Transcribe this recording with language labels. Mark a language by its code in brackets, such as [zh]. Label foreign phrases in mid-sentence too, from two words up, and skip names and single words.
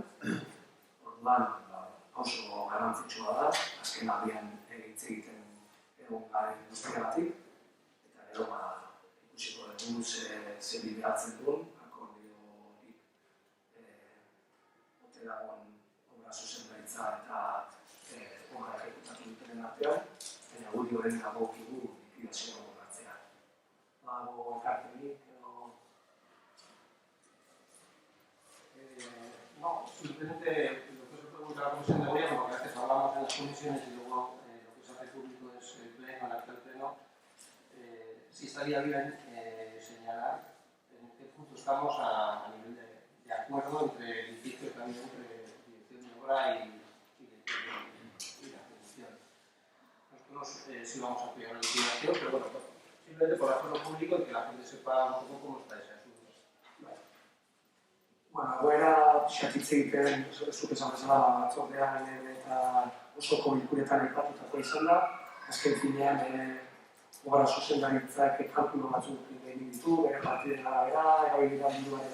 [eu] Orduan, oso garrantzitsua da, azken aldian hitz egiten egon garen guztiagatik, eta gero ikusiko dugu ze bideratzen duen, akordiorik ote dagoen obra zuzendaritza eta obra ejekutatu dutenen artean, baina guri horren dagokigu likidazioa onartzea. Badago ekarpenik edo... [es] No, simplemente lo que se pregunta a la Comisión de Gobierno, porque a veces hablamos en las comisiones y luego lo que se hace público es el pleno, el acto del pleno, sí estaría bien señalar en qué punto estamos a nivel de acuerdo entre el edificio también entre dirección de obra y la ejecución. Nosotros sí vamos a apoyar la liquidación, pero bueno, simplemente por hacerlo público y que la gente sepa un poco cómo está ese asunto. [eu] Bueno, egoera xatitze egiten, zuk esan bezala batzordean eta osoko bilkuretan aipatutakoa izan da. Azken finean, obra zuzendaritzak kalkulo batzuk egin ditu, bere partiden arabera, erabiliran diruaren